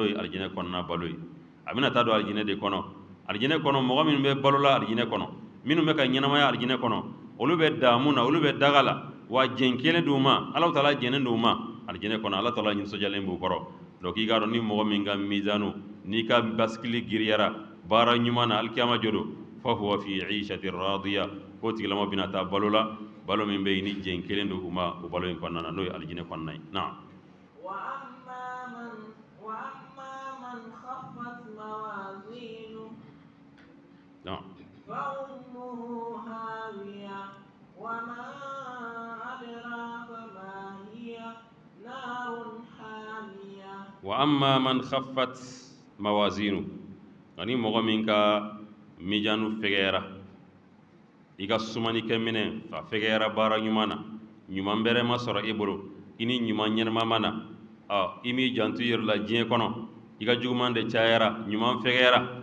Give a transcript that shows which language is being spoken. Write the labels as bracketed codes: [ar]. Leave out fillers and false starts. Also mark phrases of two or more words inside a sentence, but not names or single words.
[bm] ye alijinɛ kɔnɔna balo ye a bina taa do alijinɛ de kɔnɔ alijinɛ kɔnɔ mɔgɔ minnu bɛ balola alijinɛ kɔnɔ minnu bɛ ka ɲɛnamaya alijinɛ kɔnɔ olu bɛ daamu na olu bɛ daga la wa jɛn kelen d'u ma Alahu taala jɛnnen d'u ma alijinɛ kɔnɔ Alahu taala nisɔndiyalen b'u kɔrɔ donc i k'a dɔn ni mɔgɔ min ka misanu n'i ka basikili giriyara baara ɲuman na alikiyama jo don [ar] فهو في عيشة راضية [bm] ko tigilama bina taa balo la balo min bɛ yen ni jɛn kelen do u ma o balo in kɔnɔna na n'o ye alijinɛ kɔnɔna ye naam [ar] فأمه هاوية وما أدراك ما هي نار حامية وأما من خفت موازينه [bm] ani mɔgɔ min ka mijanu fɛgɛyara i ka sumani kɛ minɛ a fɛgɛyara baara ɲuman na ɲuman bɛrɛ ma sɔrɔ i bolo i ni ɲuman ɲɛnama ma na i m'i janto i yɛrɛ la diɲɛ kɔnɔ i ka juguman de cayara ɲuman fɛgɛyara